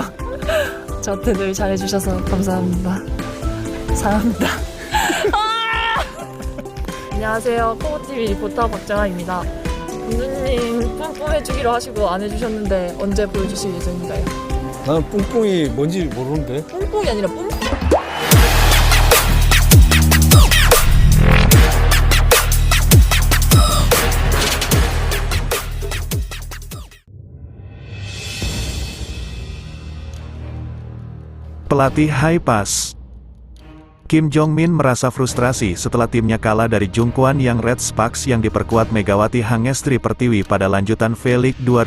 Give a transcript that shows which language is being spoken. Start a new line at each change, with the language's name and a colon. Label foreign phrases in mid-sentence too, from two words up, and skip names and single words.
Korean: 저한테 늘 잘해주셔서 감사합니다. 사랑합니다. 안녕하세요. 코보TV 리포터 박정아입니다. 공주님 뿜뿜해주기로 하시고 안 해주셨는데 언제 보여주실 예정인가요? 나는 뿡뿡이 뭔지 모르는데. 뿜뿜이 아니라 뿜.
Indonesian: Pelatih High Pass Kim Jong-min merasa frustrasi setelah timnya kalah dari Jungkwan yang Red Sparks yang diperkuat Megawati Hangestri Pertiwi pada lanjutan V-League